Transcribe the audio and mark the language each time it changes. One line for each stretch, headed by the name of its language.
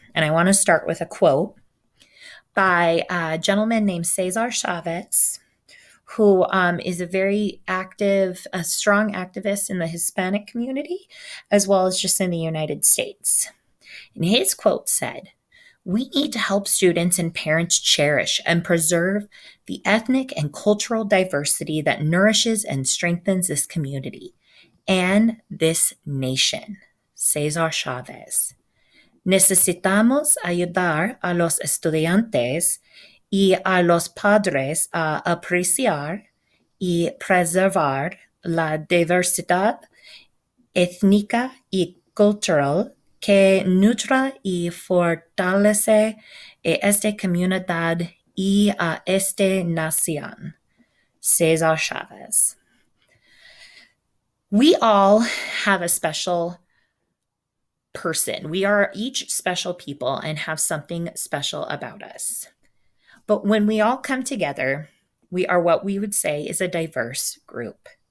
English: And I want to start with a quote by a gentleman named Cesar Chavez, who is a very active, a strong activist in the Hispanic community, as well as just in the United States. And his quote said, "We need to help students and parents cherish and preserve the ethnic and cultural diversity that nourishes and strengthens this community and this nation." Cesar Chavez.
Spanish: Necesitamos ayudar a los estudiantes y a los padres a apreciar y preservar la diversidad étnica y cultural que nutre y fortalece a esta comunidad y a esta nación.
English: Cesar Chavez. We all have a special person. We are each special people and have something special about us. But when we all come together, we are what we would say is a diverse group.